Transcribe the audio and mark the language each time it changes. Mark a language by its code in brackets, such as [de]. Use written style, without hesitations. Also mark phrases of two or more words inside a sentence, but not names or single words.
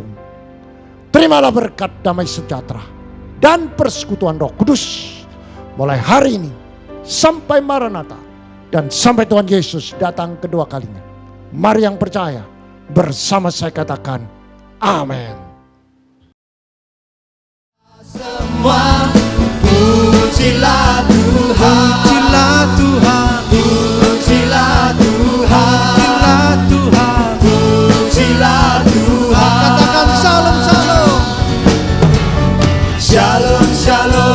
[id] Terimalah berkat damai sejahtera dan persekutuan Roh Kudus mulai hari ini sampai Maranatha dan sampai Tuhan Yesus datang kedua kalinya. Mari yang percaya bersama saya katakan amin. Semua pujilah Tuhan, pujilah Tuhan, pujilah Tuhan, pujilah Tuhan, pujilah Tuhan. Katakan shalom, shalom, shalom, shalom.